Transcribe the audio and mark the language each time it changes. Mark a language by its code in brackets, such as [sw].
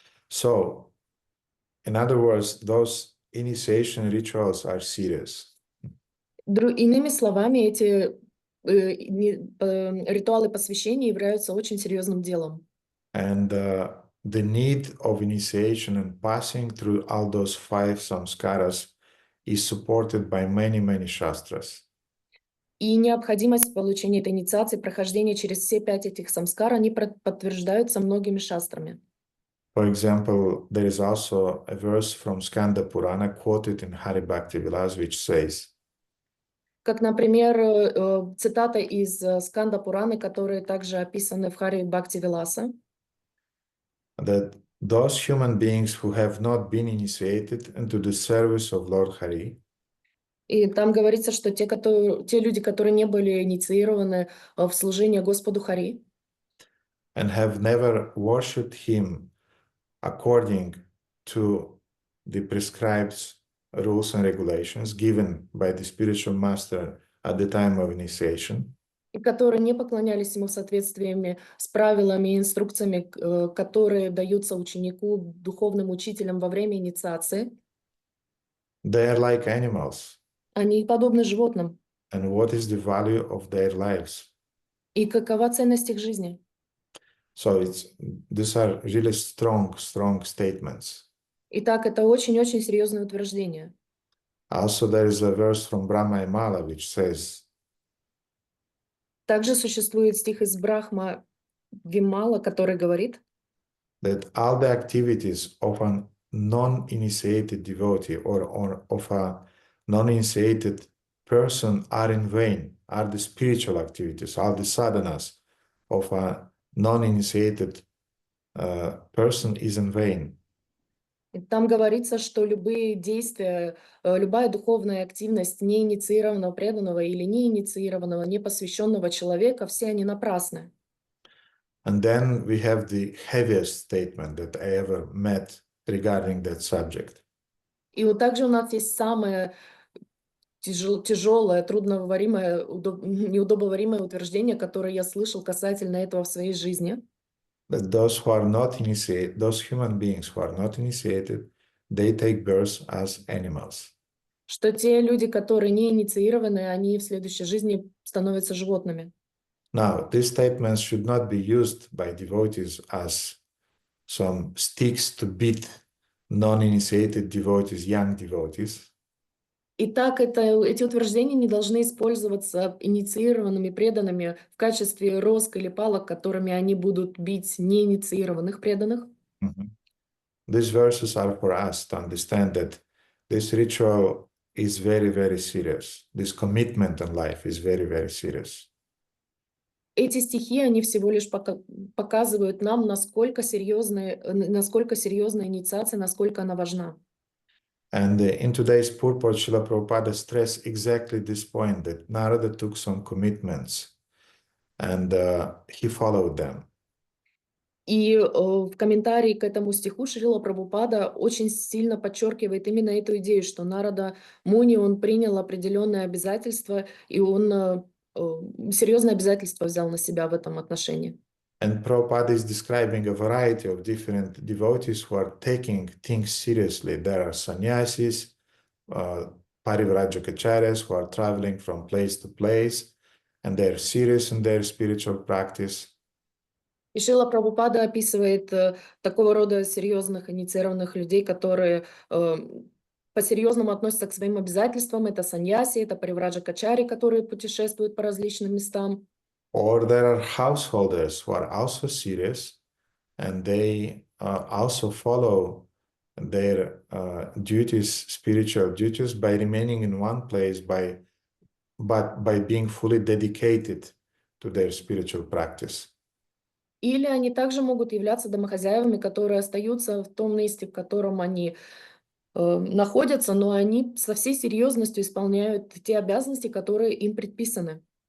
[en] So, in other words, those initiation rituals are serious. [ru] Иными словами, эти ритуалы посвящения являются очень серьезным делом. [en] And the need of initiation and passing through all those five samskaras is supported by many, many shastras. [ru] И необходимость получения этой инициации, прохождения через все 5 этих самскар, они подтверждаются многими шастрами. [en] For example, there is also a verse from Skanda Purana quoted in Hari Bhakti Vilas, which says, [ru] как, например, цитата из Сканда Пураны, которые также описаны в Хари Бхакти Виласа, [en] that those human beings who have not been initiated into the service of Lord Hari, [ru] и там говорится, что те люди, которые не были инициированы в служение Господу Хари, [en] and have never worshipped him according to the prescribed rules and regulations given by the spiritual master at the time of initiation, [ru] и которые не поклонялись ему в соответствии с правилами и инструкциями, которые даются ученику духовным учителям во время инициации, [en] they are like animals. [ru] Они подобны животным. [en] And what is the value of their lives? [ru] И какова ценность их жизни? [en] So these are really strong statements. [ru] Итак, это очень-очень серьезное утверждение. [en] Also, there is a verse from Brahma Mala which says, [ru] также существует стих из Брахма Вимала, который говорит, [en] that all the activities of a non-initiated devotee or of a non-initiated person are in vain, are the spiritual activities, all the sadhanas of a non-initiated person is in vain. [ru] Там говорится, что любые действия, любая духовная активность неинициированного преданного или неинициированного, непосвященного человека, все они напрасны. [en] And then we have the heaviest statement that I ever met regarding that subject. [ru] И вот также у нас есть самое тяжелое, трудновыворимое, неудобоваримое утверждение, которое я слышал касательно этого в своей жизни. [en] That those who are not initiated, those human beings who are not initiated, they take birth as animals. [ru] Что те люди, которые не инициированы, они в следующей жизни становятся животными. [en] Now, these statements should not be used by devotees as some sticks to beat non-initiated devotees, young devotees. [ru] Итак, эти утверждения не должны использоваться инициированными преданными в качестве роск или палок, которыми они будут бить неинициированных преданных. Mhm. [en] These verses are for us to understand that this ritual is very, very serious. This commitment in life is very, very serious. [ru] Эти стихи, они всего лишь показывают нам, насколько серьезная инициация, насколько она важна. [en] And in today's purport, Srila Prabhupada stressed exactly this point, that Narada took some commitments and he followed them. [ru] И в комментарии к этому стиху Шрила Прабхупада очень сильно подчеркивает именно эту идею, что Нарада Муни, он принял определенные обязательства, и он серьезные обязательства взял на себя в этом отношении. [en] And Prabhupada is describing a variety of different devotees who are taking things seriously. There are sannyasis, parivrajakacharyas who are traveling from place to place, and they're serious in their spiritual practice. [ru] И Шрила Прабхупада описывает такого рода серьезных инициированных людей, которые по-серьезному относятся к своим обязательствам. Это саньяси, это паривраджакачари, которые путешествуют по различным местам. [en] Or there are householders who are also serious, and they also follow their duties, spiritual duties, by remaining in one place, but by being fully dedicated to their spiritual practice. [ru] Или они также могут являться домохозяевами, которые остаются в том месте, в котором они находятся, но они со всей серьезностью исполняют те обязанности, которые им предписаны.